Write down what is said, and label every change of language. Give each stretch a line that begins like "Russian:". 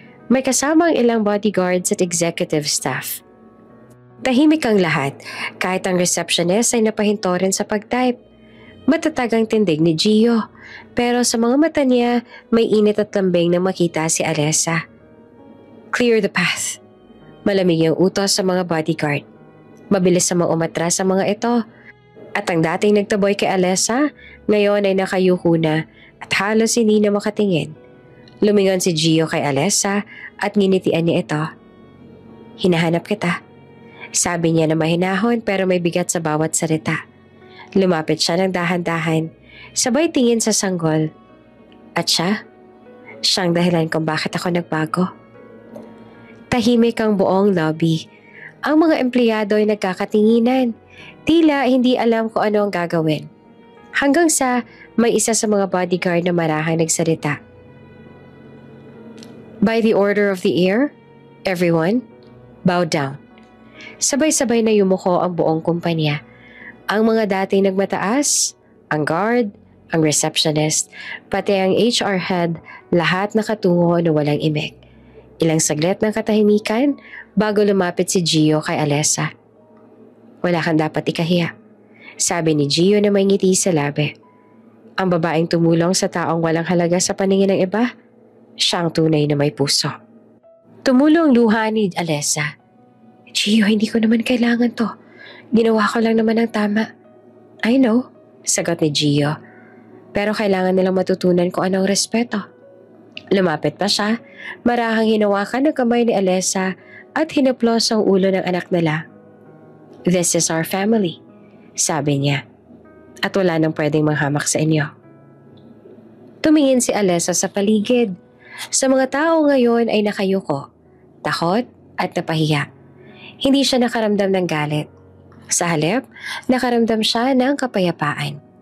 Filipino: May kasamang ilang bodyguards at executive staff. Tahimik ang lahat, kahit ang receptionist ay napahinto rin sa pag-type. Matatag ang tindig ni Gio, pero sa mga mata niya may init at lambing na makita si Alessa.
English: Clear the path.
Filipino: Malamig ang utos sa mga bodyguard. Mabilis sa mga umatras sa mga ito. At ang dating nagtaboy kay Alessa, ngayon ay nakayuko na at halos hindi na makatingin. Lumingon si Gio kay Alessa at nginitian niya ito. Hinahanap kita. Sabi niya na mahinahon pero may bigat sa bawat salita. Lumapit siya ng dahan-dahan, sabay tingin sa sanggol. At siyang dahilan kung bakit ako nagbago. Tahimik ang buong lobby. Ang mga empleyado ay nagkakatinginan. Tila hindi alam kung ano ang gagawin. Hanggang sa may isa sa mga bodyguard na marahang nagsalita.
English: By the order of the air, everyone, bow down.
Filipino: Sabay-sabay na yumuko ang buong kumpanya. Ang mga dating nagmataas, ang guard, ang receptionist, pati ang HR head, lahat nakatungo na walang imik. Ilang saglit ng katahimikan bago lumapit si Gio kay Alessa. Wala kang dapat ikahiya, sabi ni Gio na may ngiti sa labi. Ang babaeng tumulong sa taong walang halaga sa paningin ng iba, siyang tunay na may puso. Tumulong luha ni Alessa. Gio, hindi ko naman kailangan to. Ginawa ko lang naman ang tama.
English: I know,
Filipino: sagot ni Gio. Pero kailangan nilang matutunan kung anong respeto. Lumapit pa siya, marahang hinawakan ng kamay ni Alessa at hinaplos ang ulo ng anak nila.
English: This is our family,
Filipino: sabi niya. At wala nang pwedeng manghamak sa inyo. Tumingin si Alessa sa paligid. Sa mga tao ngayon ay nakayuko, takot at napahiya. Hindi siya nakaramdam ng galit. Sa halip, nakaramdam siya ng kapayapaan.